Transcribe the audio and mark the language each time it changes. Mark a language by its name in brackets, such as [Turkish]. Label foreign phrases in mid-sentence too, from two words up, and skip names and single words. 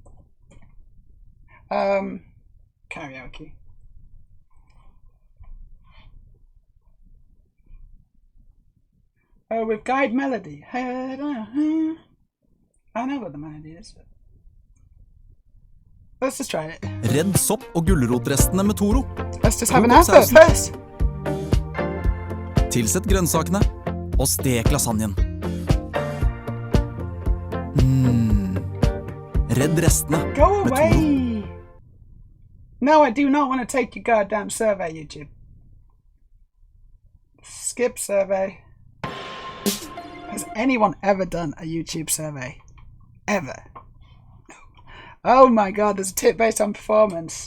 [English] Karaoke. Oh, with guide melody. I know what the melody is. Let's just try it. [Norwegian] Redd sopp og gulrotrestene med Toro. [English] Let's just have an advert first. [Norwegian] Tilsett grønnsakene og stek lasagnen. Redd restene [English] Go [Norwegian] med [English] away. [Norwegian] Toro. [English] No, I do not want to take your goddamn survey, YouTube. Skip survey. Has anyone ever done a YouTube survey? Ever? Oh my god, there's a tip based on performance.